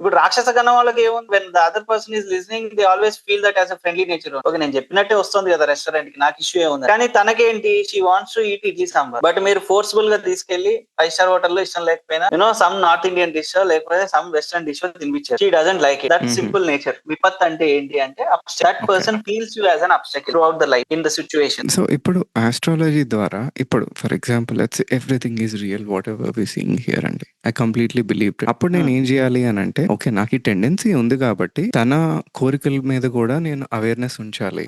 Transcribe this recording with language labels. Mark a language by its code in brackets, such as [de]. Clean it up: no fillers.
[te] ఇప్పుడు రాక్షస గణం వాళ్ళకి ఏముంది? [en] When the other person is listening they always feel that as a friendly nature. [te] Okay, నేను చెప్పినట్టే వస్తుంది కదా రెస్టారెంట్ కి, నాకు ఇష్యూ ఏముంది? కానీ తనకేంటి? [en] she wants to eat idli sambar, [te] but మీరు ఫోర్స్ఫుల్ గా తీసుకెళ్లి 5 స్టార్ హోటల్లో ఇష్టం లేకపోయినా సమ్ నార్త్ ఇండియన్ డిష్ లేకపోతే some western dish తినిపించారు. [en] She doesn't like it. That simple nature. [te] విపత్ అంటే ఏంటి అంటే [en] That person feels you as an obstacle throughout the life in the situation. So [te] ఇప్పుడు ఆస్ట్రాలజీ ద్వారా ఇప్పుడు [en] For example let's everything is real whatever we seeing here అండి, I completely believe. [te] అప్పుడు నేను ఏం చేయాలి అని అంటే, ఓకే నాకు ఈ టెండెన్సీ ఉంది కాబట్టి తన కోరికల మీద కూడా నేను అవేర్నెస్ ఉంచాలి.